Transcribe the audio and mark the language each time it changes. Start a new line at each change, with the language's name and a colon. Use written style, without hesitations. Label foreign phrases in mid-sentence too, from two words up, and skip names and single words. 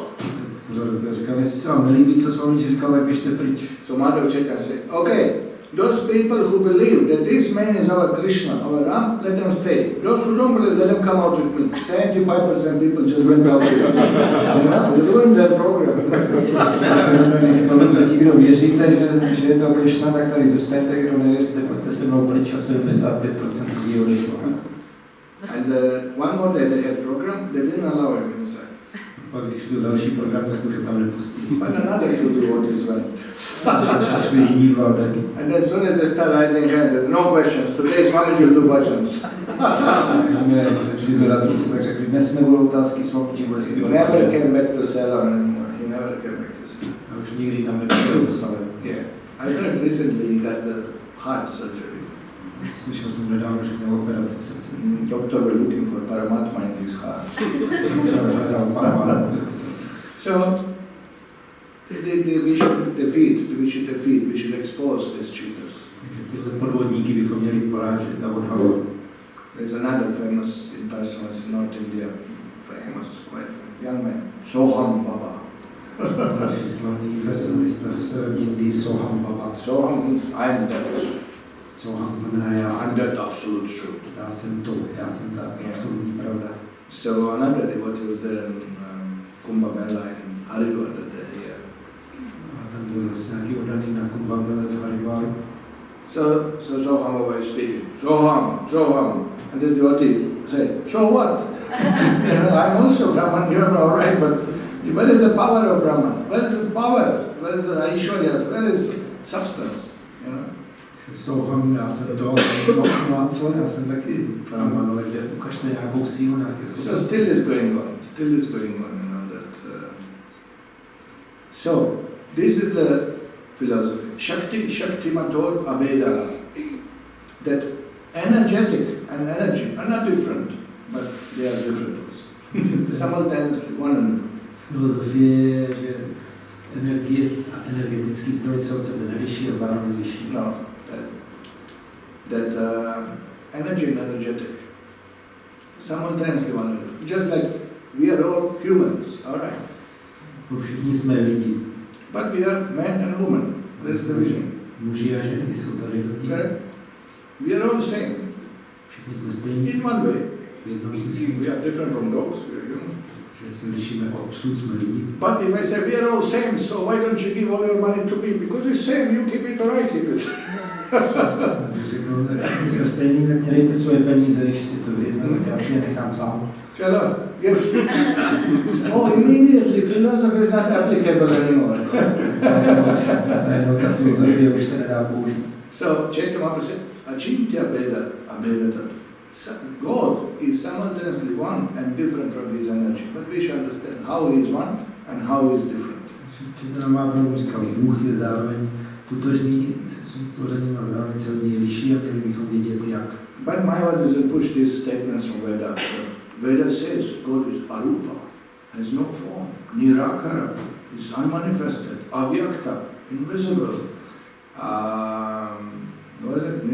Czech: Říkal, jestli se vám nelíbí, co Swamiji říkal, tak běžte pryč.
English: So Madhav Chaitanya said, okay, those people who believe that this man is our Krishna, our Ram, let them stay. Those who don't believe, let them come out with me. 75% people just went out with me. You know, we ruined their program.
Czech: Říkal, že ti, kdo věříte, že je to Krishna, tak tady zůstaňte, kdo nevěříte, pojďte se mnou pryč a 75% lidí odešlo.
English: And one more day they had program, they didn't allow him inside.
Czech: Pak když byl další program, tak už ho tam nepustili.
English: But another to do what is right. And then as soon as they start raising hand, no questions. Today Swamiji will do bhajans. Never came back to Ceylon anymore. He never came back to Ceylon. Yeah. I heard recently he got the heart surgery.
Czech: Slyšel jsem nedávno, že měl operaci srdce.
English: Doctor were looking for Paramatma in his heart. So, we should defeat, we should expose these cheaters.
Czech: Tyhle podvodníky bychom měli porážet a odhalovat.
English: There's another famous impersonalist in North India, famous, quite young man, Soham Baba.
Czech: Další slavný impersonalista v severní Indii, Soham Baba.
English: Soham means I'm that.
Czech: Soham znamená já jsem.
English: I'm that absolute truth.
Czech: Já jsem ta absolutní pravda.
English: So another devotee was there in Kumbh Mela in Haridwar that year.
Czech: A tam byl zase nějaký oddaný na Kumbh Mele v Haridwaru.
English: So Soham Baba is speaking, Soham, and this devotee said, so what? I'm also Brahman, you're all right, but where is the power of Brahman? Where is the power? Where is the Aishwarya? Where is substance? You know?
Czech: Soham, já jsem to, no a co, já jsem taky Brahman, ale kde ukažte nějakou sílu, nějaké schopnosti.
English: So still is going on, you know, that. So, this is the philosophy.
Sanskrit: शक्ति मतोर अभेद.
English: That energetic and energy are not different, but they are different also. Simultaneously, one and different.
Czech: Filozofie je, že energie a energetický zdroj se od sebe neliší a zároveň liší. No,
English: that energy and energetic simultaneously one and different. Just like we are all humans, all right?
Czech: Všichni jsme lidi.
English: But we are man and woman. That's the vision.
Czech: Muži a ženy jsou tady rozdíly.
English: We are all same.
Czech: Všichni jsme stejní.
English: In one way.
Czech: V jednom smyslu.
English: We are different from dogs, we are human.
Czech: Že se lišíme od psů, jsme lidi.
English: But if I say we are all same, so why don't you give all your money to me? Because it's same, you keep it or I keep it.
Czech: Když řeknu, my jsme stejní, tak mě dejte svoje peníze, když je to jedno, tak já si je nechám sám.
English: Chalo, immediately philosophy is not applicable anymore.
Czech: Ta filozofie už se nedá použít.
English: So, Chaitanya Mahaprabhu said,
Sanskrit: अचिन्त्य अभेद.
English: God is simultaneously one and different from his energy. But we should understand how he is one and how he is different.
Czech: Chaitanya Mahaprabhu říkal, Bůh je zároveň totožný se svým stvořením a zároveň se od něj liší a měli bychom vědět jak.
English: But Mayavadis will push these statements from Veda. Veda says God is Arupa, has no form, Nirakara, is unmanifested, Avyakta, invisible, what is it?